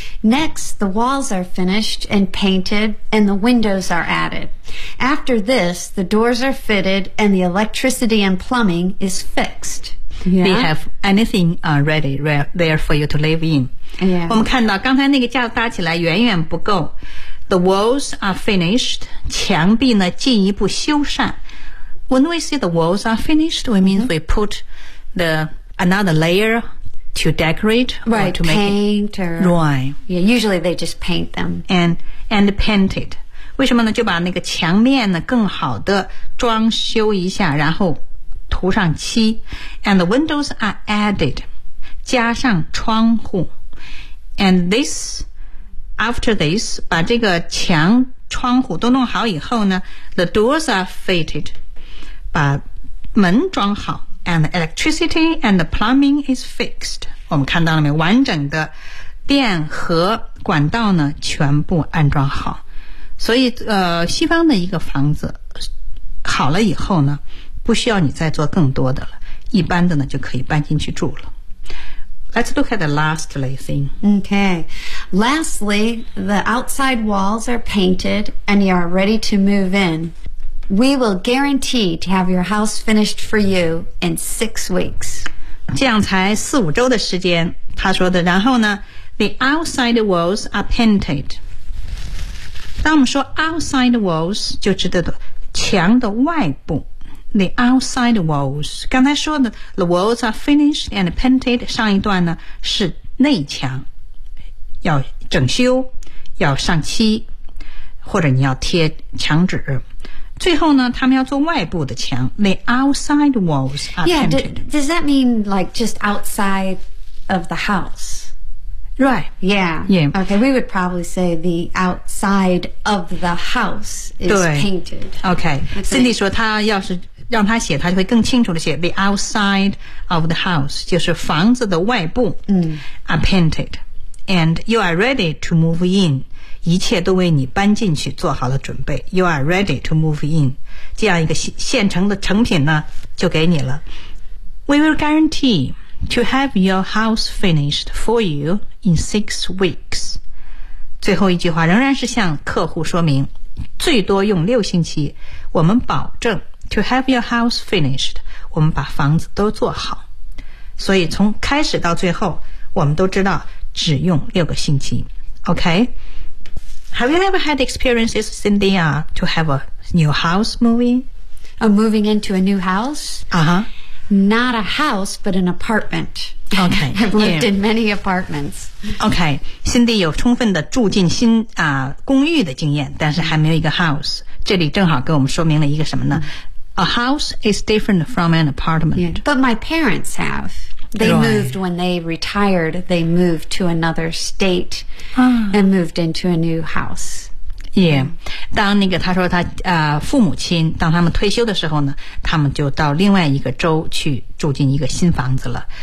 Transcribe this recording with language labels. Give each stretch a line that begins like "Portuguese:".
English: Next, the walls are finished and painted and the windows are added. After this, the doors are fitted and the electricity and plumbing is fixed. Yeah. They have anything ready there for you to live in. Yeah.
Chinese: 我们看到刚才那个架子搭起来远远不够。
English: The walls are finished,
Chinese: 墙壁呢进一步修缮。
English: When we say the walls are finished, we mean we put another layer to decorate, right, or to paint make it, or, right. Yeah, usually they just paint them. And paint it.
Chinese: 为什么呢？就把那个墙面呢更好的装修一下，然后涂上漆。
English: And the windows are added,
Chinese: 加上窗户。
English: And this, after this,
Chinese: 把这个墙窗户都弄好以后呢，
English: the doors are fitted,
Chinese: 把门装好。
English: And the electricity and the plumbing is fixed.
Chinese: 我们看到了没？完整的电和管道呢，全部安装好。所以，西方的一个房子好了以后呢，不需要你再做更多的了，一般的呢就可以搬进去住了。
English: Let's look at the lastly thing. Okay. Lastly, the outside walls are painted and you are ready to move in. We will guarantee to have your house finished for you in 6 weeks.
Chinese: 这样才四五周的时间，他说的。然后呢
English: ，the outside walls are painted.
Chinese: 当我们说
English: outside walls，
Chinese: 就指的墙的外部。
English: The outside walls，
Chinese: 刚才说的
English: the walls are finished and painted，
Chinese: 上一段呢是内墙，要整修，要上漆，或者你要贴墙纸。最后呢，他们要做外部的墙 ，
English: the outside walls are painted. Yeah, does that mean like just outside of the house? Right. Yeah. Okay, we would probably say the outside of the house is painted.
Chinese: Okay. Cindy 说，他要是让他写，他就会更清楚的写
English: the outside of the house，
Chinese: 就是房子的外部。嗯。
English: Are painted, and you are ready to move in.
Chinese: 一切都为你搬进去做好了准备。
English: You are ready to move in.
Chinese: 这样一个现成的成品呢就给你了。
English: We will guarantee to have your house finished for you in 6 weeks.
Chinese: 最后一句话仍然是向客户说明最多用6星期。我们保证
English: to have your house finished,
Chinese: 我们把房子都做好。所以从开始到最后我们都知道只用6个星期。
English: OK? Have you ever had experiences, Cindy, to have a new house moving? Oh, moving into a new house? Uh-huh. Not a house, but an apartment. Okay. I've lived in many apartments.
Chinese: Okay. Cindy 有充分的住进新公寓的经验，但是还没有一个 house. 这里正好给我们说明了一个什么呢？
English: A house is different from an apartment. Yeah, but my parents have. They moved when they retired. They moved to another state and moved into a new house. Yeah.
Chinese: 当那个他说他父母亲当他们退休的时候呢，他们就到另外一个州去住进一个新房子了。